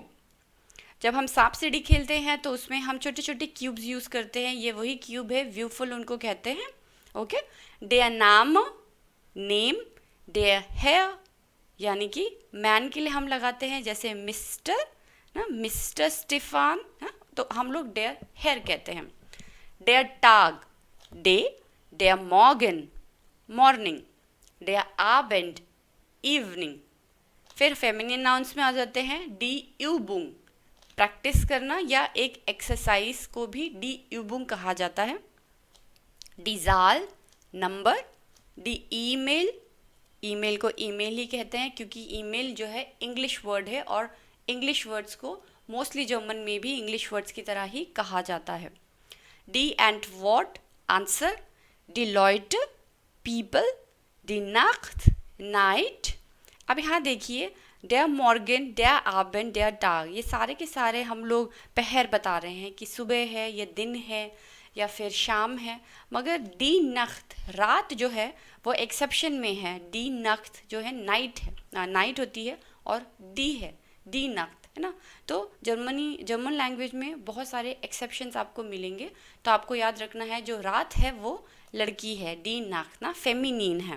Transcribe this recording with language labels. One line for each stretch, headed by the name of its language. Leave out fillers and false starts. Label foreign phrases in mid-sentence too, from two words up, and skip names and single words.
Hindi: जब हम सांप सीढ़ी खेलते हैं तो उसमें हम छोटे छोटे
English: cubes use
Hindi: करते हैं, ये वही क्यूब है, व्यूफुल उनको कहते हैं। ओके।
German: der Name
Hindi: नेम,
German: der Herr
Hindi: यानी कि मैन के लिए हम लगाते हैं जैसे मिस्टर ना, मिस्टर स्टीफान, तो हम लोग
German: der Herr
Hindi: कहते हैं।
German: der Tag, day, der Morgen, morning, der Abend, evening।
Hindi: फिर
English: feminine nouns
Hindi: में आ जाते हैं
German: die Übung,
Hindi: प्रैक्टिस करना या एक एक्सरसाइज को भी
German: die Übung
Hindi: कहा जाता है।
German: die Zahl, नंबर। die E-Mail,
Hindi: ईमेल को ईमेल ही कहते हैं क्योंकि ईमेल जो है
English: English word
Hindi: है और
English: English words
Hindi: को
English: mostly German
Hindi: में भी
English: English words
Hindi: की तरह ही कहा जाता है।
German: die Antwort, आंसर। die Leute, पीपल। die Nacht, नाइट।
Hindi: अब यहाँ देखिए
German: der Morgen, der Abend, der Tag,
Hindi: ये सारे के सारे हम लोग पहर बता रहे हैं कि सुबह है या दिन है या फिर शाम है, मगर
German: die Nacht,
Hindi: रात जो है वो एक्सेप्शन में है।
German: die Nacht
Hindi: जो है नाइट है, नाइट होती है, और डी है,
German: die Nacht,
Hindi: है ना। तो
English: German language
Hindi: में बहुत सारे एक्सेप्शंस आपको मिलेंगे, तो आपको याद रखना है जो रात है वो लड़की है,
German: die Nacht
Hindi: ना फेमिनिन है।